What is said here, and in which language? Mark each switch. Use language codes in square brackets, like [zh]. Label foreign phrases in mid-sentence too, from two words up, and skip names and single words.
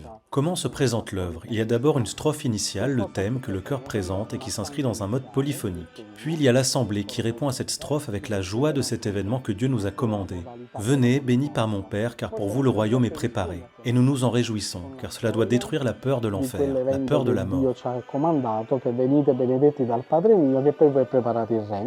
[fr] Comment se présente l'œuvre? Il y a d'abord une strophe initiale, le thème que le chœur présente et qui s'inscrit dans un mode polyphonique. Puis il y a l'assemblée qui répond à cette strophe avec la joie de cet événement que Dieu nous a commandé. Venez, bénis par mon Père, car pour vous le royaume est préparé. Et nous nous en réjouissons, car cela doit détruire la peur de l'enfer, la peur de la mort. [it] Dio ci ha comandato che venite benedetti dal Padre mio che per voi è preparato il regno.